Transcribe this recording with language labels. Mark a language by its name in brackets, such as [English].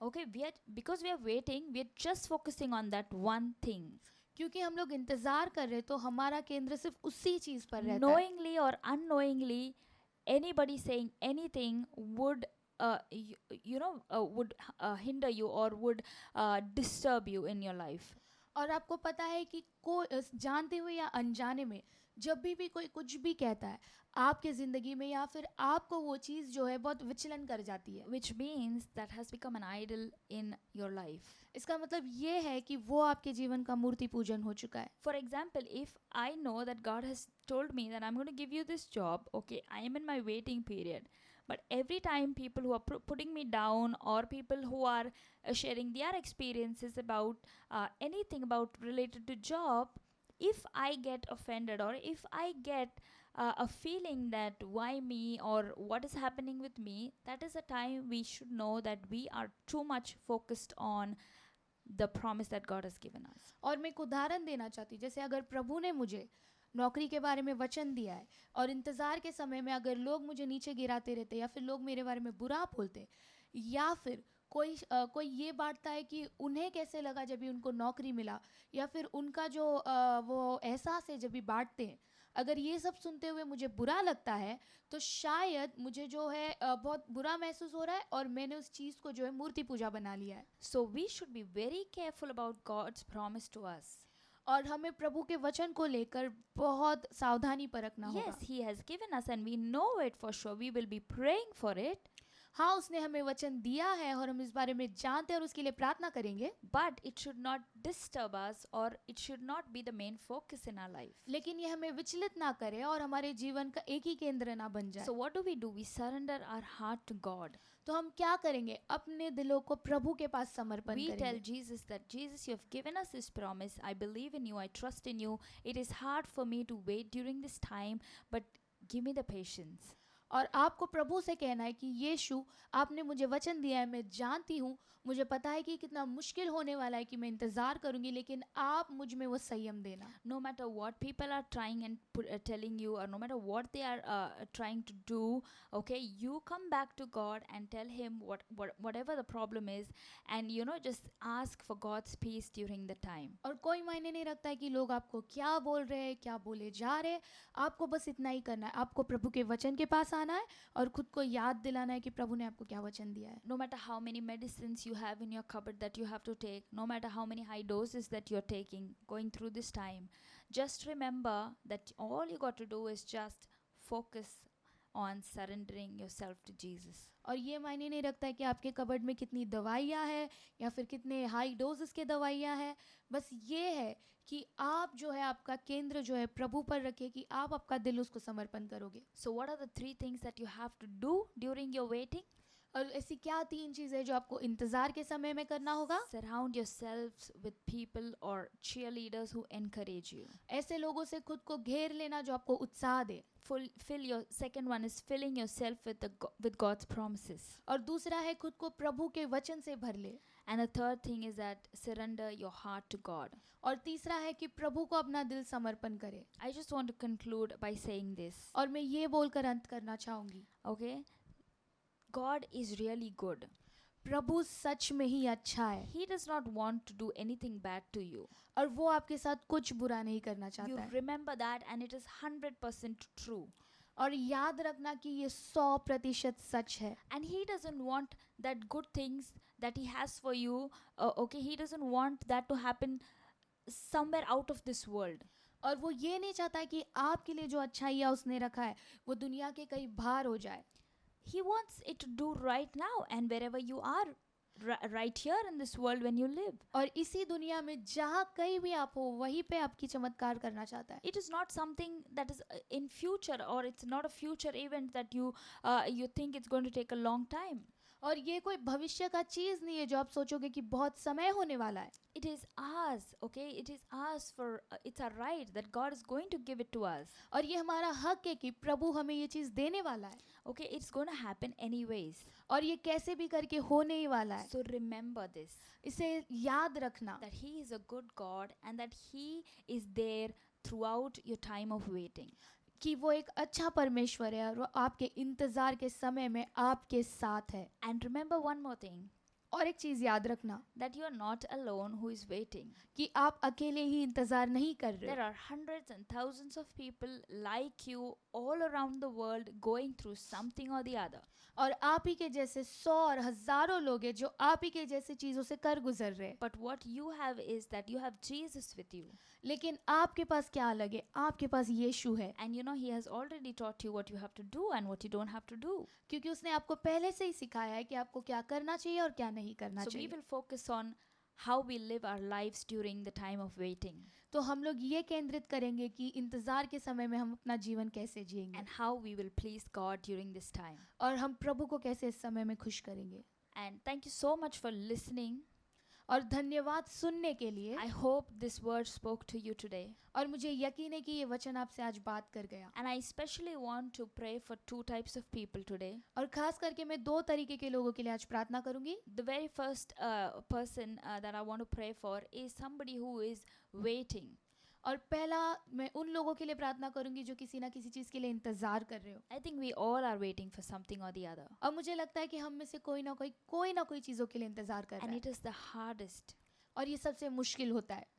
[English] Okay, because we are waiting, we are just focusing on that one thing. [Hindi] क्योंकि हम लोग इंतजार कर रहे तो हमारा केंद्र सिर्फ उसी चीज पर रहता है। [English] Knowingly or unknowingly, anybody saying anything would would hinder you or would disturb you in your life. [Hindi] और आपको पता है कि जानते हुए या अनजाने में जब भी कोई कुछ भी कहता है आपके ज़िंदगी में, या फिर आपको वो चीज़ जो है बहुत विचलन कर जाती है, [English] Which means that has become an idol in your life. [Hindi] इसका मतलब ये है कि वो आपके जीवन का मूर्ति पूजन हो चुका है। [English] For example, if I know that God has told me that I'm going to give you this job, okay, I am in my waiting period. But every time people who are putting me down, or people who are sharing their experiences about anything about related to job, if I get offended, or if I get a feeling that why me, or what is happening with me, that is a time we should know that we are too much focused on the promise that God has given us. [Hindi] और मैं एक उदाहरण देना चाहती हूँ, जैसे अगर प्रभु ने मुझे नौकरी के बारे में वचन दिया है और इंतज़ार के समय में अगर लोग मुझे नीचे गिराते रहते, या फिर लोग मेरे बारे में बुरा बोलते, या फिर कोई ये बांटता है कि उन्हें कैसे लगा जब भी उनको नौकरी मिला, या फिर उनका जो वो एहसास है जब भी बांटते हैं, अगर ये सब सुनते हुए मुझे बुरा लगता है तो शायद मुझे जो है बहुत बुरा महसूस हो रहा है और मैंने उस चीज़ को जो है मूर्ति पूजा बना लिया है। [English] So we should be very careful about God's promise to us. [Hindi] और हमें प्रभु के वचन को लेकर बहुत सावधानी परखना होगा। [English] Yes, He has given us and we know it for sure. We will be praying for it. [Hindi] हाँ, उसने हमें वचन दिया है और हम इस बारे में जानते हैं और उसके लिए प्रार्थना करेंगे, [English] But it should not disturb us, or it should not be the main focus in our life. [Hindi] लेकिन ये हमें विचलित ना करे और हमारे जीवन का एक ही केंद्र ना बन जाए। [English] So what do? We surrender our heart to God. [Hindi] तो हम क्या करेंगे? अपने दिलों को प्रभु के पास समर्पण [English] We tell [Hindi] करेंगे। [English] Jesus that, Jesus, you have given us this promise. I believe in you. I trust in you. It is hard for me to wait during this time, but give me the patience. [Hindi] और आपको प्रभु से कहना है कि यीशु, आपने मुझे वचन दिया है, मैं जानती हूँ, मुझे पता है कि कितना मुश्किल होने वाला है कि मैं इंतज़ार करूँगी, लेकिन आप मुझ में वो संयम देना। [English] No matter what people are trying and telling you, or no matter what they are trying to do, okay, you come back to God and tell Him whatever the problem is, and just ask for God's peace during the time. [Hindi] और कोई मायने नहीं रखता है कि लोग आपको क्या बोल रहे हैं, क्या बोले जा रहे हैं, आपको बस इतना ही करना है, आपको प्रभु के वचन के पास आना है और खुद को याद दिलाना है कि प्रभु ने आपको क्या वचन दिया है। [English] No matter how many medicines you have in your cupboard that you have to take, no matter how many high doses that you're taking going through this time, just remember that all you got to do is just focus on surrendering yourself to Jesus. [Hindi] और ये मायने नहीं रखता है कि आपके cupboard में कितनी दवाइयाँ हैं या फिर कितने हाई डोजेस के दवाइयाँ हैं, बस ये है कि आप जो है आपका केंद्र जो है प्रभु पर रखे, कि आप आपका दिल उसको समर्पण करोगे। [English] So what are the 3 things that you have to do during your waiting? [Hindi] और ऐसी क्या 3 चीज़ें जो आपको इंतज़ार के समय में करना होगा? [English] Surround yourselves with people or cheerleaders who encourage you. [Hindi] ऐसे लोगों से खुद को घेर लेना जो आपको उत्साह दे। [English] Second one is filling yourself with God's promises. [Hindi] और दूसरा है खुद को प्रभु के वचन से भर ले। [English] And the third thing is that surrender your heart to God. [Hindi] और तीसरा है कि प्रभु को अपना दिल समर्पण करे। [English] I just want to conclude by saying this. [Hindi] और मैं ये बोलकर अंत करना चाहूँगी, [English] Okay? God is really good. [Hindi] प्रभु सच में ही अच्छा है [English] He does not want to do anything bad to you. [Hindi] और वो आपके साथ कुछ बुरा नहीं करना [English] You [Hindi] चाहता है। [English] remember that, and it is 100% true. [Hindi] और याद रखना कि ये 100% सच है। [English] And He doesn't want that good things that He has for you. Okay, He doesn't want that to happen somewhere out of this world. [Hindi] और वो ये नहीं चाहता है कि आपके लिए जो अच्छाइयाँ उसने रखा है वो दुनिया के कहीं बाहर हो जाए। [English] He wants it to do right now and wherever you are, right here in this world when you live. [Hindi] और इसी दुनिया में जहाँ कहीं भी आप हो वहीं पे आपकी चमत्कार करना चाहता है। [English] It is not something that is in future, or it's not a future event that you think it's going to take a long time. [Hindi] और ये कोई भविष्य का चीज़ नहीं है जो आप सोचोगे कि बहुत समय होने वाला है। [English] It is ours, okay? It is ours it's our right that God is going to give it to us. [Hindi] और ये हमारा हक है कि प्रभु हमें ये चीज़ देने वाला है। [English] Okay, it's going to happen anyways. [Hindi] और ये कैसे भी करके होने ही वाला है। [English] So remember this, [Hindi] इसे याद रखना [English] that He is a good God and that He is there throughout your time of waiting. [Hindi] कि वो एक अच्छा परमेश्वर है और वो आपके इंतज़ार के समय में आपके साथ है। [English] And remember one more thing, [Hindi] और एक चीज़ याद रखना [English] that you are not alone who is waiting. [Hindi] कि आप अकेले ही इंतज़ार नहीं कर रहे [English] There [Hindi] हो। [English] are hundreds and thousands of people like you all around the world going through something or the other. [Hindi] और आप ही के जैसे 100 और हज़ारों लोग हैं जो आप ही के जैसे चीज़ों से कर गुजर रहे हैं। [English] But what you have is that you have Jesus with you. [Hindi] लेकिन आपके पास क्या अलग है? आपके पास यीशु है, [English] And you know, He has already taught you what you have to do and what you don't have to do. [Hindi] क्योंकि उसने आपको पहले से ही सिखाया है कि आपको क्या करना चाहिए और क्या नहीं करना [English] So we [Hindi] चाहिए। [English] will focus on how we live our lives during the time of waiting [Hindi] तो हम लोग ये केंद्रित करेंगे कि इंतज़ार के समय में हम अपना जीवन कैसे जिएंगे [English] and how we will please God during this time. [Hindi] और हम प्रभु को कैसे इस समय में खुश करेंगे। [English] And thank you so much for listening. [Hindi] और धन्यवाद सुनने के लिए। [English] I hope this word spoke to you today. [Hindi] और मुझे यकीन है कि ये वचन आपसे आज बात कर गया। [English] And I especially want to pray for two types of people today. [Hindi] और खास करके मैं 2 तरीके के लोगों के लिए आज प्रार्थना करूंगी। [English] The very first person that I want to pray for is somebody who is waiting. [Hindi] और पहला मैं उन लोगों के लिए प्रार्थना करूंगी जो किसी ना किसी चीज़ के लिए इंतज़ार कर रहे हो। [English] I think we all are waiting for something or the other. [Hindi] और मुझे लगता है कि हम में से कोई ना कोई चीज़ों के लिए इंतज़ार कर रहा [English] And [Hindi] है [English] it is the hardest [Hindi] और ये सबसे मुश्किल होता है